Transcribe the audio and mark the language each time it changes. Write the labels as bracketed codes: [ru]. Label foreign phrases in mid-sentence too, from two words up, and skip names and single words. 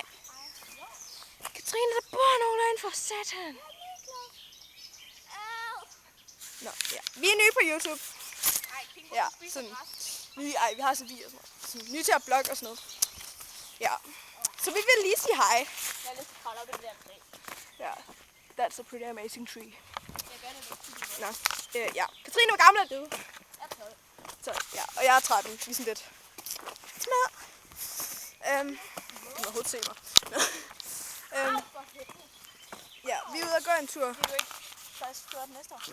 [da] Katrine, der bor nogen derinde for satan. Nå, ja. Vi er nye på YouTube. Ja, sådan. Vi har så video og sådan noget. Sådan, nye til at blogge og sådan noget. Ja. Så vi vil lige sige hej. Jeg har lyst til at kravle op i det der træ. Ja. [en] That's a pretty amazing tree. [da] Jeg gør det ikke. Nå, ja. Katrine, hvor gammel er du? Jeg er 12. Så, ja. Og jeg er 13. Vi er sådan lidt små. Du må overhovedet se mig. Ja, vi er ude og gå en tur. Vil du ikke først 14 næste år?